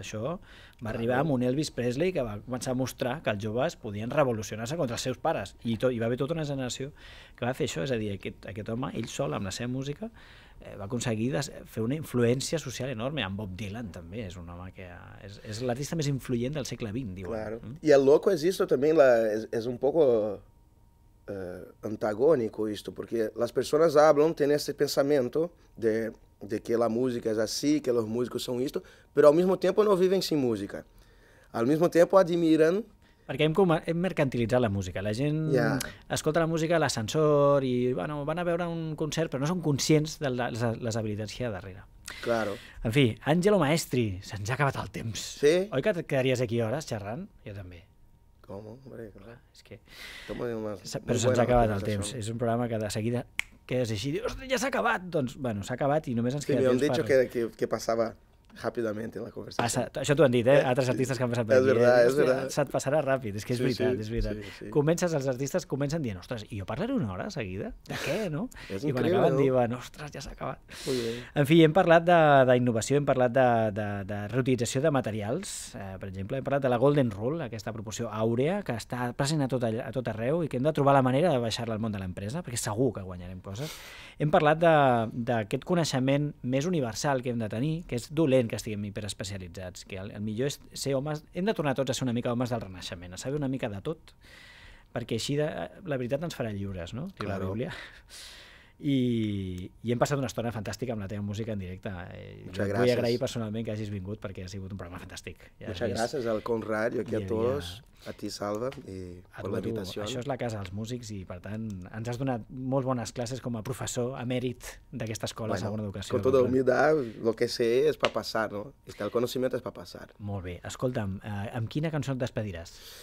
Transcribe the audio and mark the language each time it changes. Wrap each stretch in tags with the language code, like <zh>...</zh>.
<ca>Això va arribar amb un Elvis Presley que va començar a mostrar que els joves podien revolucionar-se contra els seus pares. I va haver tota una generació que va fer això, és a dir, aquest home, ell sol, amb la seva música, va aconseguir fer una influència social enorme. Amb Bob Dylan també és un home que és l'artista més influent del segle XX, diuen. Claro.</ca> <es>Y el loco es esto también, es un poco antagónico esto, porque las personas hablan, tienen este pensamiento de que la música es así, que los músicos son esto, pero al mismo tiempo no viven sin música. Al mismo tiempo admiran.</es> <ca>Perquè hem mercantilitzat la música. La gent escolta la música a l'ascensor i van a veure un concert, però no són conscients de les habilitats que hi ha darrere.</ca> <es>Claro.</es> <ca>En fi, Àngelo Maestri, se'ns ha acabat el temps. Sí? Oi que et quedaries aquí hores xerrant? Jo també.</ca> <es>¿Cómo? Hombre, claro.</es> <ca>És que... Però se'ns ha acabat el temps. És un programa que de seguida quedes així i dius, ostres, ja s'ha acabat! Doncs, bueno, s'ha acabat i només ens queda temps per...</ca> <es>Sí, me han dicho que pasaba rápidamente en la conversación.</es> <ca>Això t'ho han dit, altres artistes que han passat per aquí. És verdad. Se't passarà ràpid, és que és veritat, és veritat. Sí. Els artistes comencen dient, ostres, i jo parlaré una hora seguida? De què, no? És I quan increïble, acaben no? diuen, ostres, ja s'ha acabat. En fi, hem parlat d'innovació, hem parlat de reutilització de materials, per exemple, hem parlat de la Golden Rule, aquesta proporció àurea, que està present a tot arreu i que hem de trobar la manera de baixar-la al món de l'empresa, perquè segur que guanyarem coses. Hem parlat d'aquest coneixement més universal que hem de tenir, que és dolent que estiguem hiperespecialitzats, que el millor és ser homes, hem de tornar tots a ser una mica homes del Renaixement, a saber una mica de tot, perquè així la veritat ens farà lliures, no? Diu la Bíblia. I hem passat una estona fantàstica amb la teva música en directe. Jo et vull agrair personalment que hagis vingut perquè ha sigut un programa fantàstic.</ca> <es>Muchas gracias al Conrad y aquí a todos, a ti Salva y por la invitació.</es> <ca>Això és la casa dels músics i per tant ens has donat molt bones classes com a professor emèrit d'aquesta escola de segona educació.</ca> <es>Con toda humildad, lo que sé es para pasar, ¿no? El conocimiento es para pasar.</es> <ca>Molt bé. Escolta'm, amb quina cançó et despediràs?</ca>